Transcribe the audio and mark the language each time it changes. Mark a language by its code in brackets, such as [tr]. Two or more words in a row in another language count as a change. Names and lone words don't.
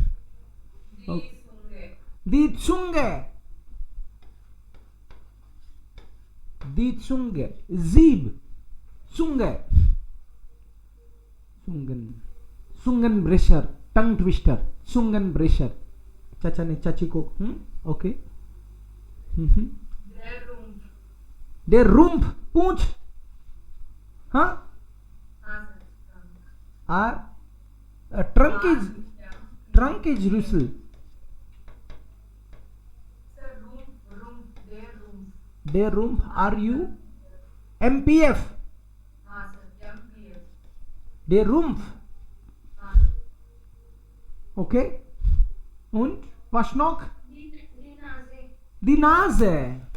[de] Die Zunge, die Zunge, Sieb, Zunge, Zungenbrecher, [en] Tongue Twister, [de] Zungenbrecher. [hi] चाचा ने चाची को ओके [de] Der Rumpf, [hi] पूंछ, हाँ, [en] trunk is Rüssel. [de] Der Rumpf, MPF. Der Rumpf. Okay. Und was noch? Die Nase.